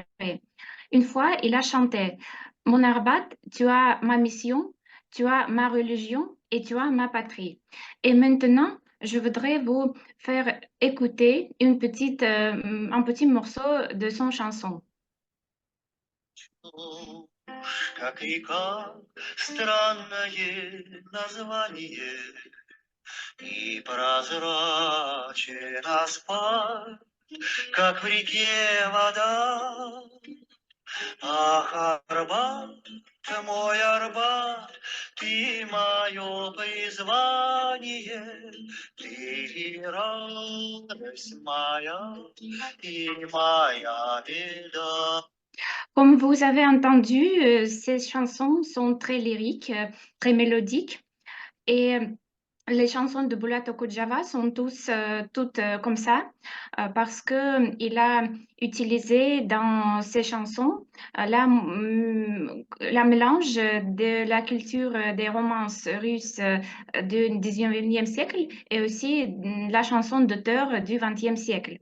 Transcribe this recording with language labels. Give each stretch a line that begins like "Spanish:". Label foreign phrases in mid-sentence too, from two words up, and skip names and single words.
French: Une fois, il a chanté: Mon Arbat, tu as ma mission, tu as ma religion et tu as ma patrie. Et maintenant, je voudrais vous faire écouter un petit morceau de son chanson.
Russian: Как река, странное название, и прозрачен асфальт, как в реке вода. Ах, Арбат, мой Арбат, ты мое призвание, ты радость моя и моя беда.
French: Comme vous avez entendu, ces chansons sont très lyriques, très mélodiques. Et les chansons de Bulat Okudjava sont toutes comme ça, parce qu'il a utilisé dans ses chansons la mélange de la culture des romances russes du 19e siècle et aussi la chanson d'auteur du 20e siècle.